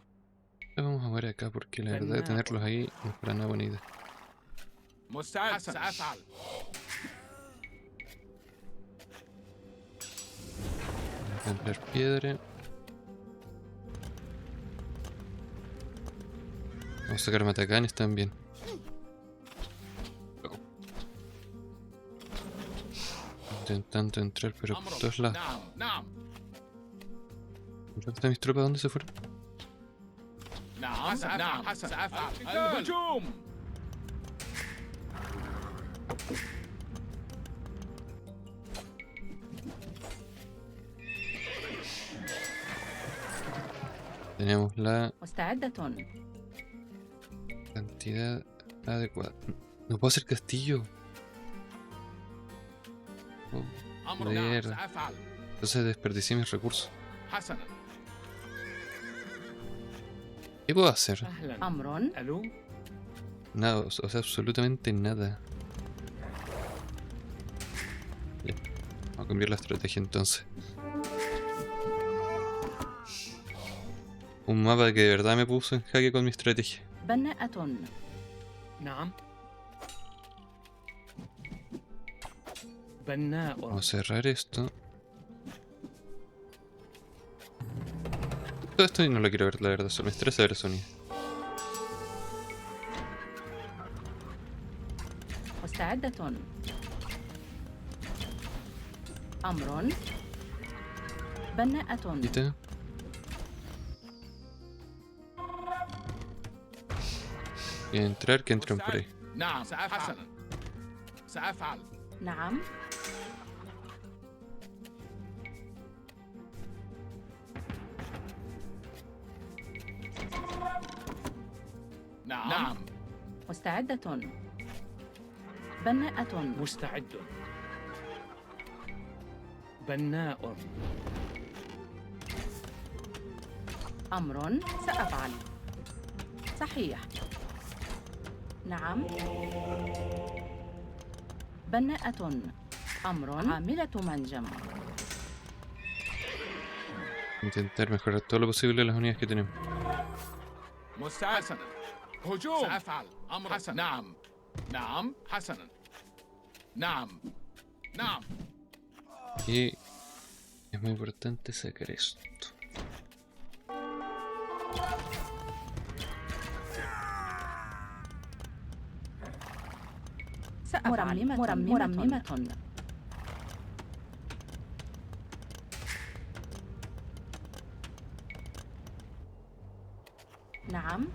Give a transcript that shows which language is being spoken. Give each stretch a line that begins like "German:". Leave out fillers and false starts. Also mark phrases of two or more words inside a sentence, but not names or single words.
Spanish: Vamos a ver acá porque la verdad tenerlos ahí no es para nada buena idea.
Arabic: مستعد سأفعل.
Spanish: Templar piedra. Vamos a sacar matacanes también. Intentando entrar pero por todos lados.
Arabic: نعم. نعم.
Spanish: ¿Dónde están mis tropas? ¿Dónde se fueron?
Arabic: نعم. نعم. حسنا. سأفعل. الهجوم.
Spanish: Tenemos la
Arabic: مستعدة.
Spanish: cantidad adecuada. No puedo hacer castillo. Oh,
Arabic: أمر. نعم.
Spanish: mierda.
Arabic: سأفعل.
Spanish: Entonces desperdicié mis recursos.
Arabic: حسنا.
Spanish: ¿Qué puedo hacer?
Arabic: أهلا. أمر. ألو.
Spanish: Nada, o sea, absolutamente nada. Ya. Vamos a cambiar la estrategia entonces. Un mapa que de verdad me puso en jaque con mi estrategia.
Arabic: بناءة. نعم. بناء.
Spanish: Vamos a cerrar esto. Todo esto no lo quiero ver, la verdad, solo me estresa ver el sonido.
Arabic: مستعدة. أمر. بناءة.
Spanish: ¿Viste? Y entrar, que entren por ahí.
Arabic: نعم. سأفعل. حسنا. سأفعل. نعم. نعم. نعم. مستعدة. بناءة. مستعد. بناء. أمر. سأفعل. صحيح. نعم. بناءة. أمر. عاملة منجم.
Spanish: Intentar mejorar todo lo posible las unidades que tenemos.
Arabic: مستعد. حسنا. هجوم. سأفعل. أمر. حسنا. نعم. نعم. حسنا. نعم. نعم.
Spanish: Y es muy importante sacar esto.
Arabic: سأفعل. مرممة. نعم.